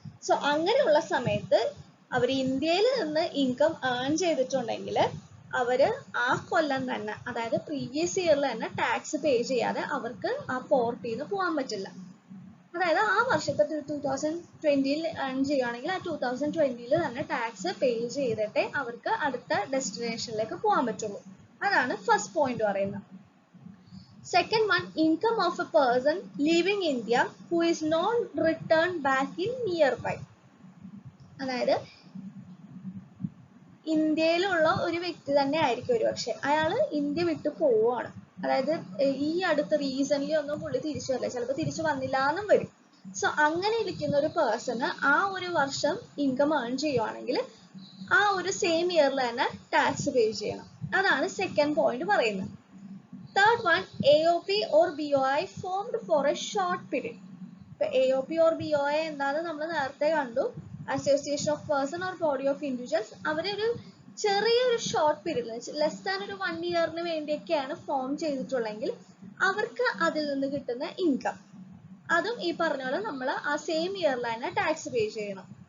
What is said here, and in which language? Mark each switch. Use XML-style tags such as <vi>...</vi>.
<ml>So അങ്ങനെയുള്ള സമയത്ത് അവർ ഇന്ത്യയിൽ നിന്ന് ഇൻകം ഏൺ ചെയ്തിട്ടുണ്ടെങ്കിൽ അവര് ആ കൊല്ലം തന്നെ, അതായത് പ്രീവിയസ് ഇയറിൽ തന്നെ ടാക്സ് പേ ചെയ്യാതെ അവർക്ക് ആ പോർട്ടിൽ നിന്ന് പോകാൻ പറ്റില്ല. അതായത് ആ വർഷത്തെ 2020 ഏൺ ചെയ്യുകയാണെങ്കിൽ ആ 2020 തന്നെ ടാക്സ് പേ ചെയ്തിട്ടേ അവർക്ക് അടുത്ത ഡെസ്റ്റിനേഷനിലേക്ക് പോകാൻ പറ്റുള്ളൂ. അതാണ് ഫസ്റ്റ് പോയിന്റ് പറയുന്നത്.</ml> <en>Second one, income of a person leaving India who is not returned back in nearby.</en> <ml>അതായത് ഇന്ത്യയിലുള്ള ഒരു വ്യക്തി തന്നെ ആയിരിക്കും ഒരു പക്ഷെ, അയാള് ഇന്ത്യ വിട്ടു പോവുകയാണ്. അതായത് ഈ അടുത്ത റീസെന്റ് ഒന്നും പുള്ളി തിരിച്ചു വരില്ല, ചിലപ്പോൾ തിരിച്ചു വന്നില്ല എന്നും വരും. സോ അങ്ങനെ ഇരിക്കുന്ന ഒരു പേഴ്സണ് ആ ഒരു വർഷം ഇൻകം ഏൺ ചെയ്യുവാണെങ്കിൽ ആ ഒരു സെയിം ഇയറിൽ തന്നെ ടാക്സ് പേ ചെയ്യണം. അതാണ് സെക്കൻഡ് പോയിന്റ് പറയുന്നത്.</ml> <en>Third one, AOP or BOI formed for a short period.</en> <ml>ഇപ്പൊ AOP or BOI എന്താണെന്ന് നമ്മൾ നേരത്തെ കണ്ടു.</ml> <en>Association of person or body of individuals.</en> <ml>അവരൊരു ചെറിയൊരു ഷോർട്ട് പീരീഡ്, ലെസ് ദാൻ ഒരു 1 ഇയറിന് വേണ്ടിയൊക്കെയാണ് ഫോം ചെയ്തിട്ടുള്ളെങ്കിൽ അവർക്ക് അതിൽ നിന്ന് കിട്ടുന്ന ഇൻകം, അതും ഈ പറഞ്ഞ പോലെ നമ്മൾ ആ സെയിം ഇയറിൽ തന്നെ ടാക്സ് പേ ചെയ്യണം.</ml>